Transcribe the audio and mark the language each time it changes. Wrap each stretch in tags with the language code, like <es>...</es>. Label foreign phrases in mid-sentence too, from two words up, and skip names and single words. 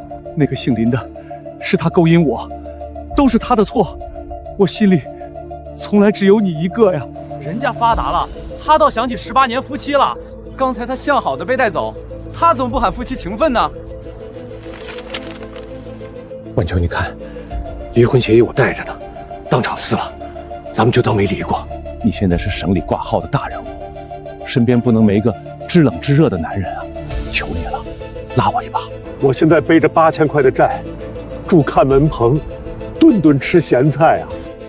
<zh>那個姓林的，是他勾引我，都是他的錯，我心裡從來只有你一個呀。人家發達了，他倒想起18年夫妻了。剛才他相好的被帶走，他怎麼不喊夫妻情分呢？晚秋，你看，離婚協議我帶着呢，當場撕了，咱們就當沒離過。你現在是省裡掛號的大人物，身邊不能沒一個知冷知熱的男人啊！求你了，拉我一把。我現在背着8000塊的債，住看門棚，頓頓吃鹹菜啊！</zh>